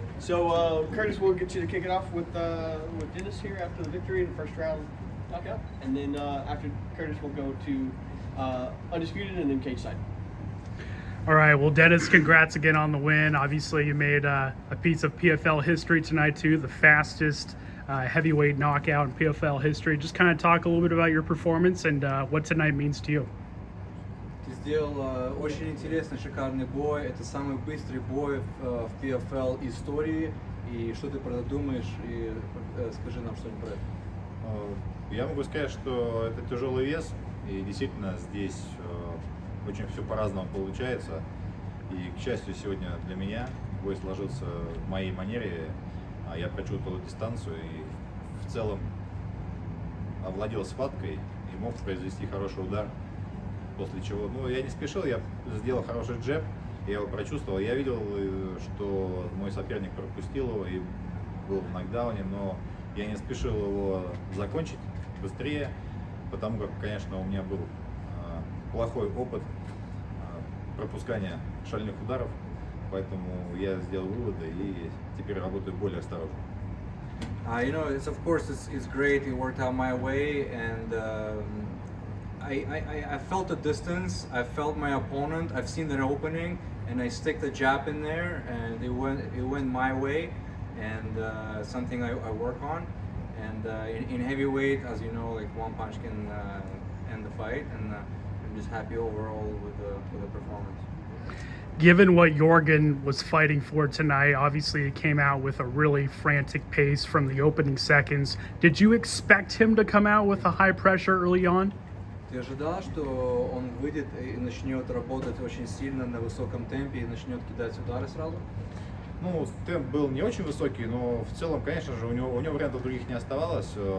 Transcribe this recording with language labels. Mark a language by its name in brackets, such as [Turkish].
[English] So Curtis, we'll get you to kick it off with Denis here after the victory in the first round knockout, and then after Curtis, we'll go to undisputed and then cage side. All right, well, Denis, congrats again on the win. Obviously, you made a piece of PFL history tonight, too, the fastest heavyweight knockout in PFL history. Just kind of talk a little bit about your performance and what tonight means to you. [Russian] Ты сделал очень интересный, шикарный бой. Это самый быстрый бой в PFL истории. И что ты про это думаешь? И скажи нам что-нибудь про это. Я могу сказать, что это тяжелый вес, и действительно здесь очень все по-разному получается. И, к счастью, сегодня для меня бой сложился в моей манере. Я прочувствовал дистанцию и в целом овладел схваткой и мог произвести хороший удар. После чего, я не спешил, я сделал хороший джеб, я его прочувствовал. Я видел, что мой соперник пропустил его и был в нокдауне, но я не спешил его закончить быстрее, потому как, конечно, у меня был плохой опыт пропускания шальных ударов, поэтому я сделал выводы и теперь работаю более осторожно. [English] Of course, it's great. It worked out my way, and I felt the distance. I felt my opponent. I've seen the opening, and I stick the jab in there, and it went my way, and something I work on. And in heavyweight, as you know, like one punch can end the fight, and I'm just happy overall with the performance. Given what Jorgen was fighting for tonight, obviously he came out with a really frantic pace from the opening seconds. Did you expect him to come out with a high pressure early on? [Russian] Ты ожидал, что он выйдет и начнет работать очень сильно на высоком темпе и начнет кидать удары сразу? Темп был не очень высокий, но в целом, конечно же, у него вариантов других не оставалось.